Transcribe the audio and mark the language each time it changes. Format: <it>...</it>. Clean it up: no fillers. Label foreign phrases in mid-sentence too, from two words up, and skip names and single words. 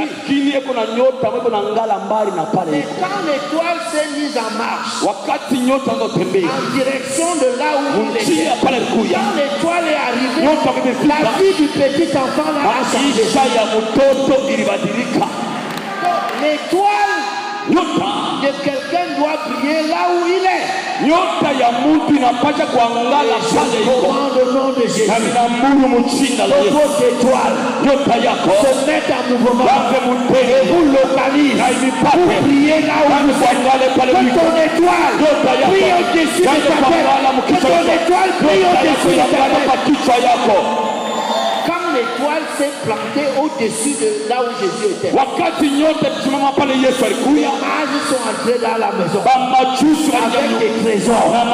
<fr>Et quand l'étoile s'est mise en marche en direction de là où il était, quand l'étoile est arrivée, la vie du petit enfant a changé. L'étoile de quelqu'un doit briller là où il est.</fr> <sw>Nyota ya mtu inapaswa kuangala pale iko.</sw> <fr>Dans le nom de Jésus. Votre étoile,</fr> <sw>nyota yako</sw> <fr>se met en mouvement. Et vous localisez. Vous priez là où vous êtes. Que ton étoile brille au-dessus de ta tête. Que ton étoile brille au-dessus de ta tête. Quand l'étoile s'est plantée au-dessus de là où Jésus était, les mages sont entrés dans la maison avec des trésors.</fr>